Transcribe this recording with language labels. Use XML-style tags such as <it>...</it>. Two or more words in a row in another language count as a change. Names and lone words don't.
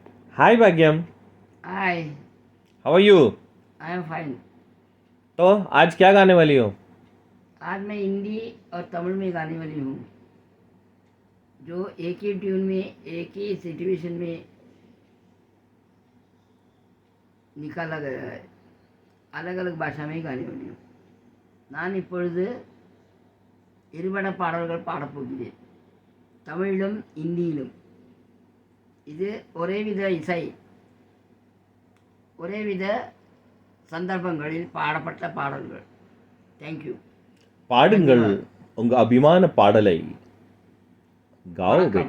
<en>हाय भाग्यम। हाय। how are you? I am fine.</en> <hi>तो आज क्या गाने वाली हो? आज मैं हिंदी और तमिल में गाने वाली हूँ, जो एक ही ट्यून में एक ही सिचुएशन में निकाला गया है। अलग अलग भाषा में गाने वाली हूँ.</hi> <ta>நான் இப்பொழுது இருபட பாடல்கள் பாடப்போகிறேன், தமிழிலும் இந்தியிலும். இது ஒரேவித இசை, ஒரேவித சந்தர்ப்பங்களில் பாடப்பட்ட பாடல்கள்.</ta> <en>தேங்க்யூ.</en> <ta>பாடுங்கள்</ta> <hi>धन्यवाद.</hi> <ta>உங்க அபிமான பாடலை. गाओ வணக்கம்.</ta>